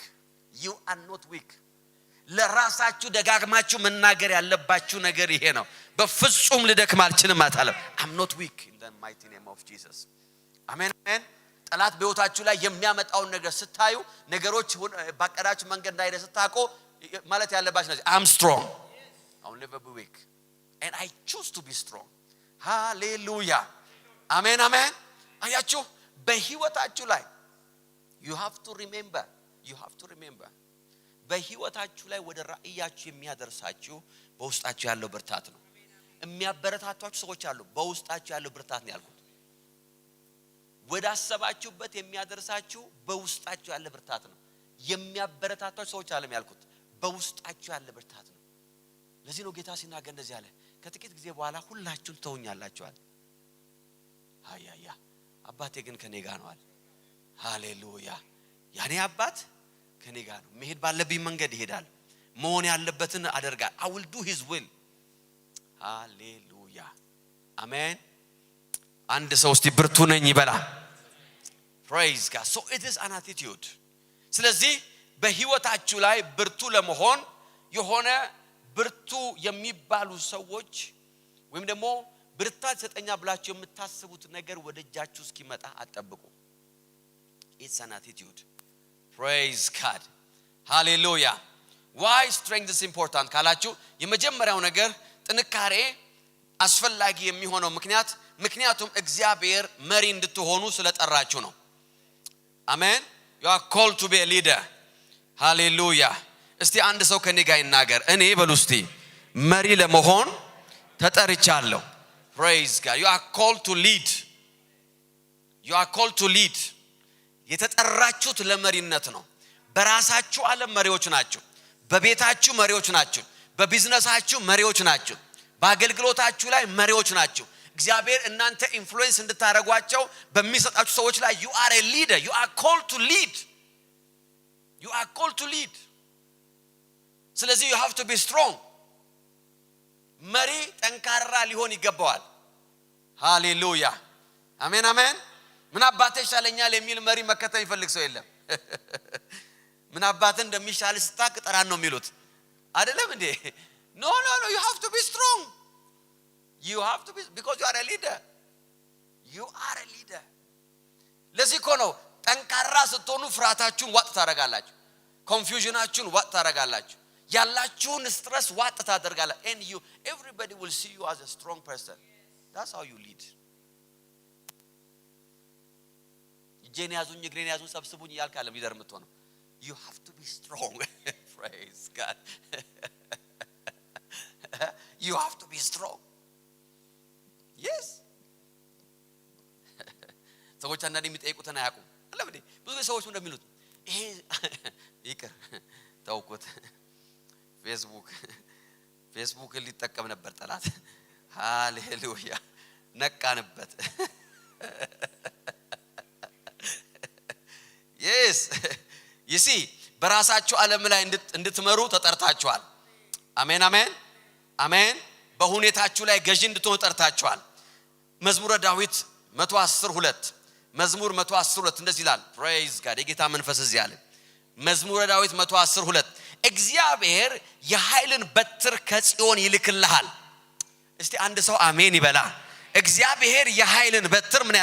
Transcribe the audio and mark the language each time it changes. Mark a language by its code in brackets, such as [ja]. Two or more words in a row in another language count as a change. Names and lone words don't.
[en] You are not weak. [am] ለራሳችሁ ደጋግማችሁ መናገር ያለባችሁ ነገር ይሄ ነው። በፍጹም ልደክም አልችልም አታለም። [en] I'm not weak in the mighty name of Jesus. [am] አሜን አሜን። ጠላት በህይወታችሁ ላይ የሚያመጣውን ነገር ስታዩ ነገሮች ባቀዳችሁ መንገድ እንዳይደ ስታቆ ማለት ያለባችሁ ነው [en] I'm strong. I will never be weak. And I choose to be strong. Hallelujah. Amen, amen. [am] አያችሁ በህይወታችሁ ላይ [en] you have to remember [am] በህይወታችሁ ላይ ወደ ራእያችሁ የሚያደርሳችሁ በውስጣችሁ ያለው ብርታት ነው። የሚያበረታቷችሁ ሰዎች አሉ። በውስጣችሁ ያለው ብርታት ነው ያልኩት። ወደ አሰባችሁበት የሚያደርሳችሁ በውስጣችሁ ያለ ብርታት ነው። የሚያበረታቷችሁ ሰዎች አለም ያልኩት በውስጣችሁ ያለ ብርታት ነው። ለዚህ ነው ጌታ ሲናገር እንደዚህ አለ ከጥቂት ጊዜ በኋላ ሁላችሁም ተውኛላችኋል ሃያያ አባቴ ግን ከኔ ጋር ነው አለ ሃሌሉያ ያኔ አባት ከኔ ጋር ነው መሄድ ባለብኝ መንገድ ይሄዳል መሆን ያለበትን አደርጋል [en] I will do his will [am] ሃሌሉያ አሜን አንድ ሰው እስቲ ብርቱ ነኝ ይበላ [en] praise God so it is an attitude [am] ስለዚህ በህይወታችሁ ላይ ብርቱ ለመሆን የሆነ ብርቱ የሚባሉ ሰዎች ወይም ደግሞ ብርታት ሰጠኛ ብላችሁ የምታስቡት ነገር ወደ እጃችሁ እስኪመጣ አጠብቁ [en] it's an attitude praise God hallelujah why strength is important [am] ካላችሁ የመጀመሪያው ነገር ጥንካሬ አስፈላጊ የሚሆነው ምክንያቱም እግዚአብሔር መሪ እንድትሆኑ ስለጠራችሁ ነው አሜን [en] you are called to be a leader hallelujah [am] እስቲ አንድ ሰው ከኔ ጋር ይናገር እኔ በሉ እስቲ መሪ ለመሆን ተጠርቻለሁ [en] praise God you are called to lead [am] የተጠራችሁት ለመሪነት ነው በራሳችሁ ዓለም መሪዎች ናችሁ በቤታችሁ መሪዎች ናችሁ በቢዝነሳችሁ መሪዎች ናችሁ በአገልግሎታችሁ ላይ መሪዎች ናችሁ እግዚአብሔር እናንተ ኢንፍሉዌንስ እንድታረጓቸው በሚሰጣችሁ ሰዎች ላይ [en] you are a leader you are called to lead [am] ስለዚህ [en] you have to be strong [am] መሪ ጠንካራ ሊሆን ይገባዋል ሃሌሉያ አሜን አሜን ምን አባቴ ይሻለኛል የሚል መሪ መከተል ይፈልግ ሰው የለም ምን አባቴ እንደሚሻል ስታክ ጠራን ነው የሚሉት አይደለም እንዴ [en] no you have to be strong you have to be because you are a [am] leader ለዚህ እኮ ነው ጠንካራ ስትሆኑ ፍርሃታችሁን ዋጥ ታረጋላችሁ ኮንፊውዥናችሁን ዋጥ ታረጋላችሁ ያላችሁን ስትረስ ዋጥ ታደርጋላችሁ [en] and everybody will see you as a strong person that's how you lead [am] እጄን ያዙኝ እግሬን ያዙኝ ሰብስቡኝ ያልካለ ሊደር የምትሆነው [en] you have to be strong praise God you have to be strong yes [am] ሰዎች አንዳንዴ የሚጠይቁትን አያውቁም አለበዴ ብዙ ሰዎች እንደሚሉት ይሄ ይቅር ታውቁት ፌስቡክ ሊጠቀም ነበር ጠላት ሃሌሉያ ነቃንበት [en] yes you see [am] በራሳችሁ ዓለም ላይ እንድትመሩ ተጠርታችኋል አሜን አሜን አሜን በሁኔታችሁ ላይ ገዢ እንድትሆኑ ተጠርታችኋል መዝሙረ ዳዊት 112 መዝሙር 112 እንደዚህ ይላል [en] praise God [am] የጌታ መንፈስ እዚህ አለ መዝሙረ ዳዊት 112 እግዚአብሔር የኃይልን በትር ከጽዮን ይልክልሃል እስቲ አንድ ሰው አሜን ይበላ እግዚአብሔር የኃይልን በትር ምን